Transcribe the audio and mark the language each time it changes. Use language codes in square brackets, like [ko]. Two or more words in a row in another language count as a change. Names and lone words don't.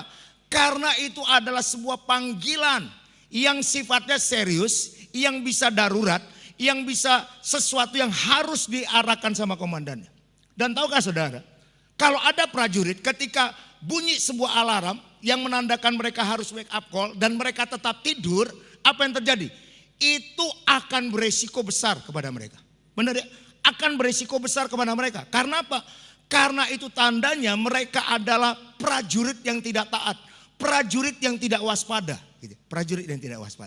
[id] Karena itu adalah sebuah panggilan yang sifatnya serius, yang bisa darurat, yang bisa sesuatu yang harus diarahkan sama komandannya. Dan tahukah saudara, kalau ada prajurit ketika bunyi sebuah alarm yang menandakan mereka harus [en] wake up call [id] dan mereka tetap tidur, apa yang terjadi? Itu akan beresiko besar kepada mereka. Benar ya? Akan beresiko besar kepada mereka. Karena apa? Karena itu tandanya mereka adalah prajurit yang tidak taat. Prajurit yang tidak waspada. Prajurit yang tidak waspada.